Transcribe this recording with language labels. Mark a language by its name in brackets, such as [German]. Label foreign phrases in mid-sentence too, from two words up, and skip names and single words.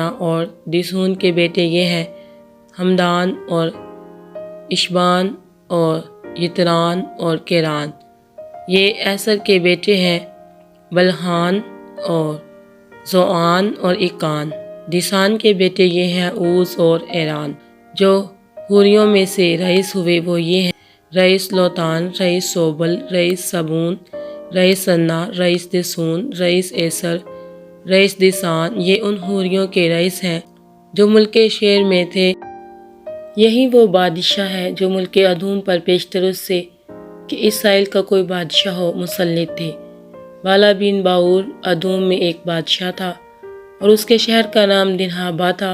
[Urdu] اور دیسون کے بیٹے یہ ہیں: ہمدان اور اشبان اور یتران اور کیران۔ یہ ایسر کے بیٹے ہیں: بلحان اور زوآن اور اکان۔ دیسان کے بیٹے یہ ہیں: اوز اور ایران۔ جو ہوریوں میں سے رئیس ہوئے وہ یہ ہیں: رئیس لوتان، رئیس سوبل، رئیس صابون، رئیس انا، رئیس دیسون، رئیس ایسر، رئیس دیسان۔ یہ ان ہوریوں کے رئیس ہیں جو ملک شیر میں تھے۔ یہی وہ بادشاہ ہے جو ملک ادوم پر پیشتر اس سے کہ اسرائیل کا کوئی بادشاہ ہو مسلط تھے۔ بالا بن باور ادوم میں ایک بادشاہ تھا، اور اس کے شہر کا نام دنہابا تھا۔